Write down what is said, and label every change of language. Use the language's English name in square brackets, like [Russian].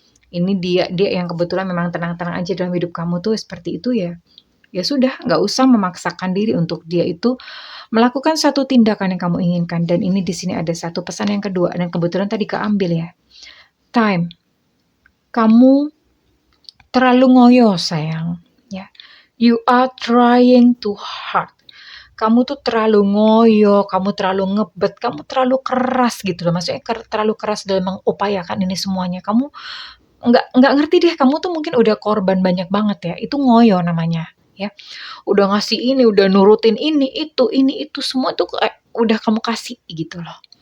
[Indonesian] Ini dia yang kebetulan memang tenang-tenang aja dalam hidup kamu tuh seperti itu ya. Ya sudah, nggak usah memaksakan diri untuk dia itu melakukan satu tindakan yang kamu inginkan. Dan ini di sini ada satu pesan yang kedua dan kebetulan tadi keambil ya. Time, kamu terlalu ngoyo sayang. [English] Ya, you are trying too hard. [Indonesian] Kamu tuh terlalu ngoyo, kamu terlalu ngebet, kamu terlalu keras gitu loh. Maksudnya terlalu keras dalam mengupayakan ini semuanya. Kamu nggak ngerti deh, kamu tuh mungkin udah korban banyak banget ya. Itu ngoyo namanya ya. Udah ngasih ini, udah nurutin ini itu semua tuh kayak udah kamu kasih gitu loh.